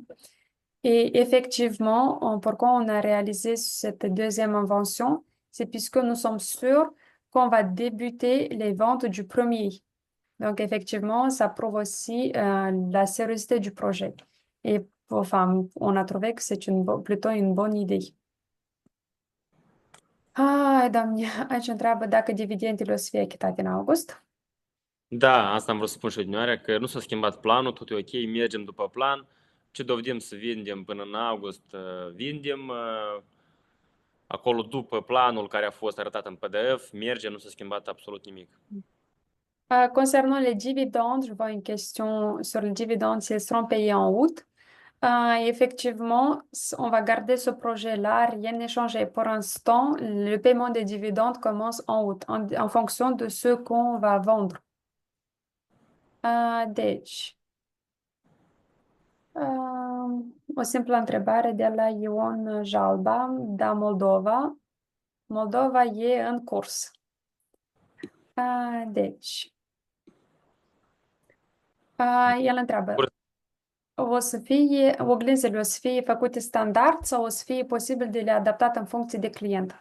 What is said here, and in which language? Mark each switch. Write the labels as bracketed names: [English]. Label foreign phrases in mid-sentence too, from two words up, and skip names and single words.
[French] Et effectivement, pourquoi on a réalisé cette deuxième invention, c'est puisque nous sommes sûrs qu'on va débuter les ventes du premier. Donc, effectivement, ça prouve aussi la sérieuxité du projet. Et enfin, on a trouvé que c'est plutôt une bonne idee. [Romanian] Doamne, aici întreabă dacă dividendele o să fie achitate în august. Da, asta am vrut să spun și odinioară, că nu s-a schimbat planul, tot e ok, mergem după plan. Ce dovedim să vindem până în august, vindem. Acolo, după planul care a fost arătat în PDF, merge, nu s-a schimbat absolut nimic. [French] Concernant les dividendes, je vois une question sur les dividendes, s'ils seront payés en août. Effectivement, on va garder ce projet-là, rien n'est changé. Pour l'instant, le paiement des dividendes commence en août, en fonction de ce qu'on va vendre. [Romanian] Deci, o simplă întrebare de la Ion Jalba, da Moldova. Moldova e în curs. Deci, el întreabă, o să fie, oglinzile o să fie făcute standard sau o să fie posibil de le adaptat în funcție de client?